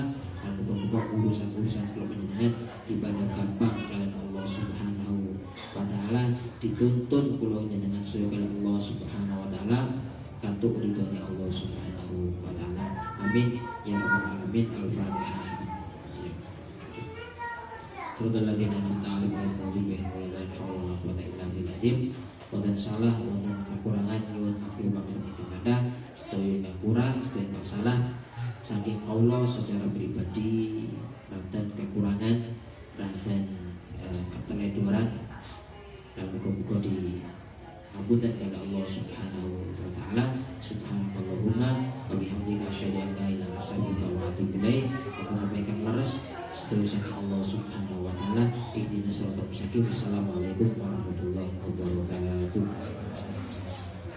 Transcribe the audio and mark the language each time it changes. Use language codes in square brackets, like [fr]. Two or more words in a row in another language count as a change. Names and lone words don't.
[jv] Dan muga-muga urusan-urusan kula panjenengan diparing gampang kalian Allah [ar] سبحانه وتعالى, [jv] dituntun kula panjenengan sedaya kalian Allah [ar] سبحانه وتعالى [jv] kantuk ridhonya Allah [ar] سبحانه وتعالى. آمين يا رب العالمين. الفاتحة. صراط الذين أنعمت عليهم غير المغضوب عليهم ولا الضالين. [jv] Wonten salah, wonten kekurangan, nyuwun maaf pangapunten sedaya ingkang kurang, sedaya ingkang salah saking Allah [id] secara pribadi, [jv] ranten kekurangan, ranten keteledoran, dan muga-muga [id] diampunkan oleh [jv] Allah [ar] سبحانه وتعالى. سبحانك اللهم وبحمدك أشهد أن لا إله إلا أنت أستغفرك وأتوب إليك. [jv] Aku menyampaikan leres sedaya saking Allah [ar] سبحانه وتعالى. اهدنا الصراط المستقيم. والسلام عليكم ورحمة الله وبركاته.